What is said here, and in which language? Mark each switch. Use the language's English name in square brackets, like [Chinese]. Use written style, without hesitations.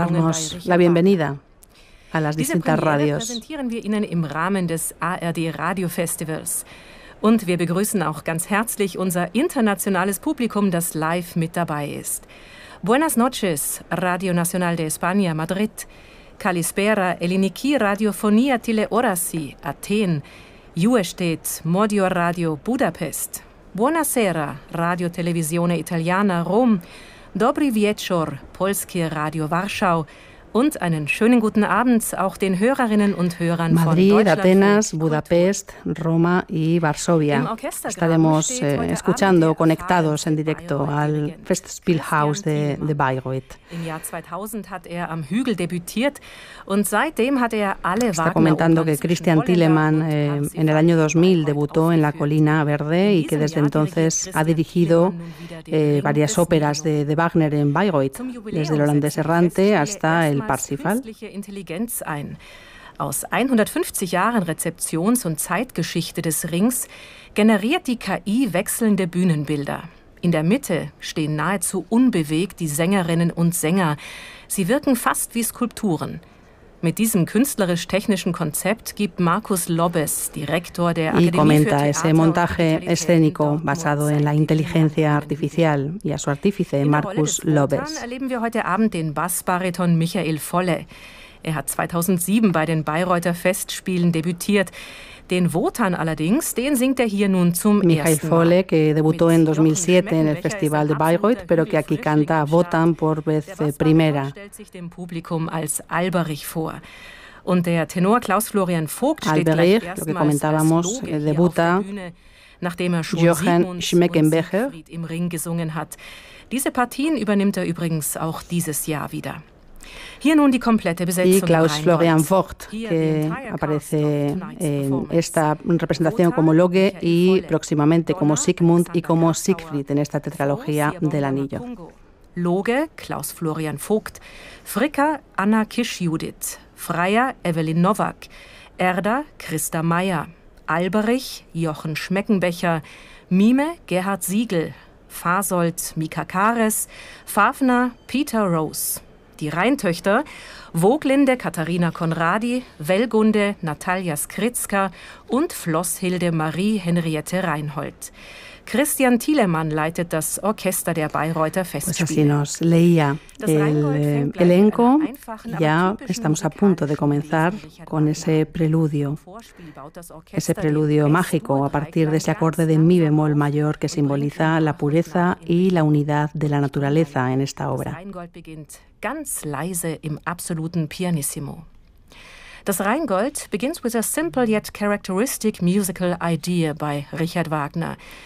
[Spanish] No tardará en darnos la bienvenida a las distintas radios. [German] Diese Premiere präsentieren wir Ihnen im Rahmen des ARD Radio Festivals. Und wir begrüßen auch ganz herzlich unser internationales Publikum, das live mit dabei ist. [Spanish] Buenas noches, Radio Nacional de España, Madrid. [Greek] Kalispera, Eliniki, Radiofonia Teleorasi, Athen. [Italian] Juestät, Modio Radio, Budapest. Buonasera, Radio Televisione Italiana, Rom. [Polish] Dobry wieczór, Polskie Radio, Warschau. [German] Und einen schönen guten Abend auch den Hörerinnen und Hörern Madrid, von Deutschland. [Spanish] Madrid, Atenas, Budapest, Roma y Varsovia. Estaremos escuchando, conectados en directo al Festspielhaus de Bayreuth. [German] Im Jahr 2000 hat er am Hügel debütiert und seitdem hat er alle Wagner. [Spanish] Está comentando que Christian Thielemann en el año 2000 debutó en La Colina Verde y que desde entonces ha dirigido varias óperas de Wagner en Bayreuth, desde El Holandés Errante hasta El Parsifal. [German] Künstliche Intelligenz ein. Aus 150 Jahren Rezeptions- und Zeitgeschichte des Rings generiert die KI wechselnde Bühnenbilder. In der Mitte stehen nahezu unbewegt die Sängerinnen und Sänger. Sie wirken fast wie Skulpturen. Mit diesem künstlerisch-technischen Konzept gibt Markus Lobbes, Direktor der Akademie für Theater und Digitalität, [Spanish] ese montaje escénico basado en la inteligencia artificial y a su artífice Markus Lobbes. [German] Dann erleben wir heute Abend den Bassbariton Michael Volle. Er hat 2007 bei den Bayreuther Festspielen debütiert. Den Wotan allerdings, den singt er hier nun zum ersten Mal. [Spanish] Michael Volle, que debutó en 2007 en el Festival de Bayreuth, pero que aquí canta Wotan por vez primera. [German] Der Bassbariton stellt sich dem Publikum als Alberich vor. Und der Tenor Klaus-Florian Vogt steht [Spanish] Alberich, lo que comentábamos, debuta [German] nachdem er schon Sigmund und Siegfried im Ring gesungen hat. Diese Partien übernimmt er übrigens auch dieses Jahr wieder. Hier nun die komplette Besetzung. [Spanish] Y Klaus-Florian Vogt, que aparece en esta representación como Loge y próximamente como Sigmund y como Siegfried en esta tetralogía del Anillo. [German] Loge, Klaus-Florian Vogt, Fricka, Anna Kisch-Judith, Freier, Evelyn Nowak, Erda, Christa Meyer, Alberich, Jochen Schmeckenbecher, Mime, Gerhard Siegel, Fasold, Mika Kares, Fafner, Peter Rose. Die Rheintöchter, Woglinde Katharina Konradi, Wellgunde Natalia Skritzka und Flosshilde Marie Henriette Reinhold. Christian Thielemann leitet das Orchester der Bayreuther Festspiele. [Spanish] Pues así nos leía el elenco. Ya estamos a punto de comenzar con ese preludio mágico a partir de ese acorde de mi bemol mayor que simboliza la pureza y la unidad de la naturaleza en esta obra. [German] Ganz leise im absoluten Pianissimo. [English] Das Rheingold begins with a simple yet characteristic musical idea by Richard Wagner.